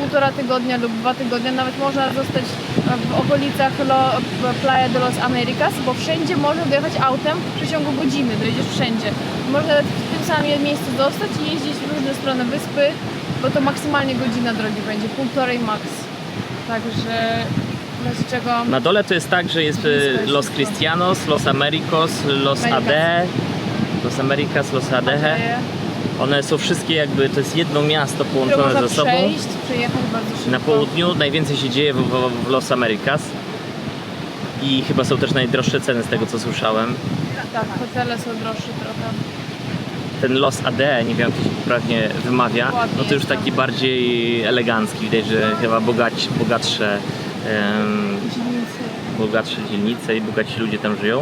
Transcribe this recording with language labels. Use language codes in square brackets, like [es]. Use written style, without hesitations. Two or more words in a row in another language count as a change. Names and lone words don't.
[pl] 1,5 tygodnia lub 2 tygodnie, nawet można zostać w okolicach Playa de los Americas, bo wszędzie można dojechać autem w przeciągu godziny, dojedziesz wszędzie. Można w tym samym miejscu zostać i jeździć w różne strony wyspy, bo to maksymalnie godzina drogi będzie, 1,5 max. Także w razie czego... Na dole to jest tak, że jest Los Cristianos, Los Americos, Los AD, Los Americas, Los ADE. One są wszystkie jakby, to jest jedno miasto które połączone można ze sobą. przejechać bardzo szybko. Na południu najwięcej się dzieje w Los Americas i chyba są też najdroższe ceny z tego co słyszałem. Tak, hotele są droższe trochę. Ten Los AD, nie wiem jak to się poprawnie wymawia, no to już taki bardziej elegancki, widać, że chyba bogatsze dzielnice i bogaci ludzie tam żyją.